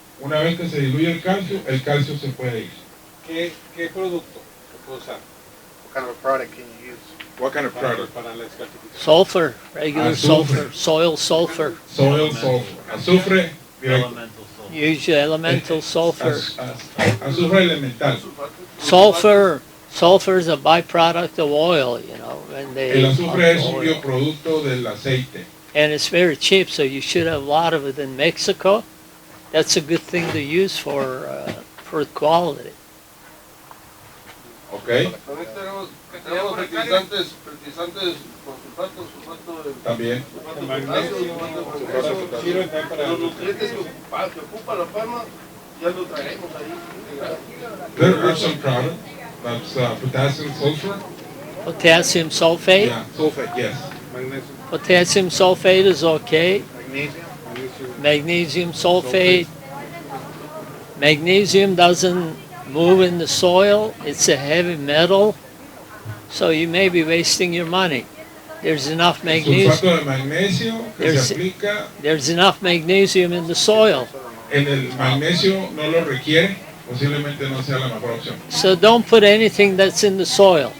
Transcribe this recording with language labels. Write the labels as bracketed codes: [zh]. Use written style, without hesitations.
[es] Una vez que se diluye el calcio se puede ir. ¿Qué producto se puede usar? [en] What kind of product can you use? What kind of product? Sulfur, regular sulfur, soil sulfur. Soil sulfur. [es] Azufre directo. [en] Use elemental sulfur. [es] Azufre elemental. [en] Sulfur is a byproduct of oil, you know. [es] El azufre es un bioproducto del aceite. [en] And it's very cheap, so you should have a lot of it in Mexico. That's a good thing to use for quality. Okay. [es] Tenemos fertilizantes con sulfato de... También. Los nutrientes que ocupa la palma, ya lo traemos ahí. [en] There are some products. That's potassium sulfur. Potassium sulfate? Yeah, sulfate, yes. Potassium sulfate is okay. Magnesium. Magnesium sulfate. Magnesium doesn't move in the soil. It's a heavy metal. So you may be wasting your money. There's enough magnesium. [es] Sulfato de magnesio que se aplica. [en] There's enough magnesium in the soil. [es] En el magnesio no lo requiere, posiblemente no sea la mejor opción. [en] So don't put anything that's in the soil.